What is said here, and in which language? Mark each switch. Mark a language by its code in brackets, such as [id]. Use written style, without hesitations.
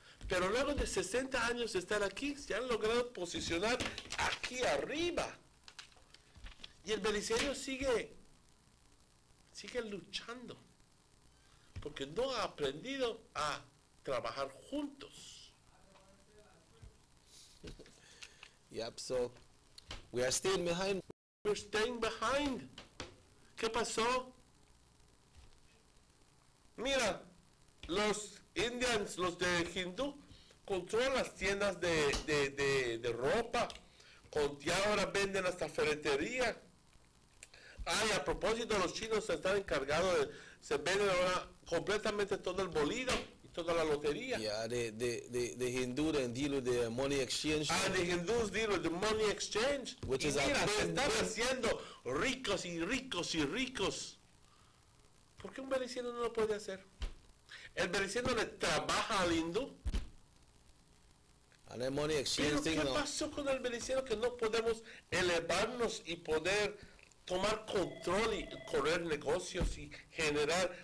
[es] Pero luego de 60 años de estar aquí, se han logrado posicionar aquí arriba. Y el beliceño sigue luchando. Porque no ha aprendido a trabajar juntos. [en] Yep, so we are staying behind. We're staying behind. [es] ¿Qué pasó? Mira, los Indians, los de Hindú, controlan las tiendas de ropa. Ya ahora venden hasta ferretería. Ay, a propósito, los chinos están encargados se venden ahora completamente todo el bolido. Toda la lotería. [en] Yeah, the Hindu then deal with the money exchange. The Hindus deal with the money exchange. Which is [es] mira, se están haciendo ricos y ricos y ricos. ¿Por qué un beliceño no lo puede hacer? El beliceño le trabaja al hindú. [en] And the money exchange [es] ¿Pero qué pasó con el beliceño que no podemos elevarnos y poder tomar control y correr negocios y generar?